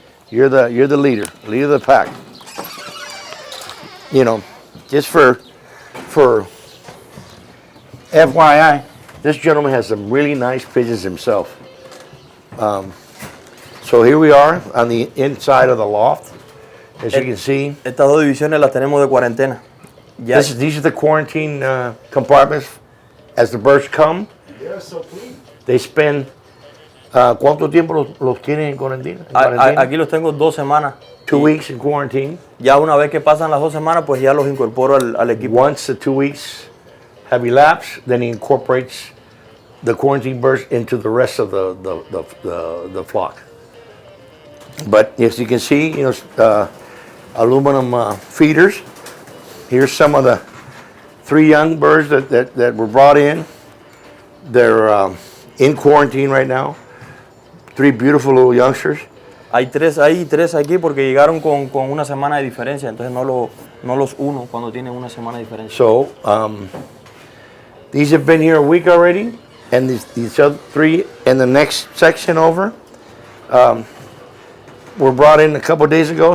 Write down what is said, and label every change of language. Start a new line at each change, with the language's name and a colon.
English: You're the leader of the pack. Just for FYI, this gentleman has some really nice pigeons himself. So here we are on the inside of the loft. As you can see,
Spanish: Estas dos divisiones las tenemos de cuarentena. Ya,
English: these are the quarantine compartments. As the birds come, They're so clean. they spend.
Spanish: ¿Cuánto tiempo los tienen en cuarentena? aquí los tengo 2 semanas.
English: 2 weeks in quarantine.
Spanish: Ya una vez que pasan las 2 semanas, pues ya los incorporo al equipo.
English: Once the 2 weeks have elapsed, then he incorporates the quarantine birds into the rest of the flock. But as you can see, aluminum feeders. Here's some of the 3 young birds that were brought in. They're in quarantine right now. 3 beautiful little youngsters.
Spanish: Hay 3 aquí porque llegaron con una semana de diferencia, entonces no los uno cuando tienen una semana de diferencia.
English: So these have been here a week already, and these other 3 in the next section over were brought in a couple days ago.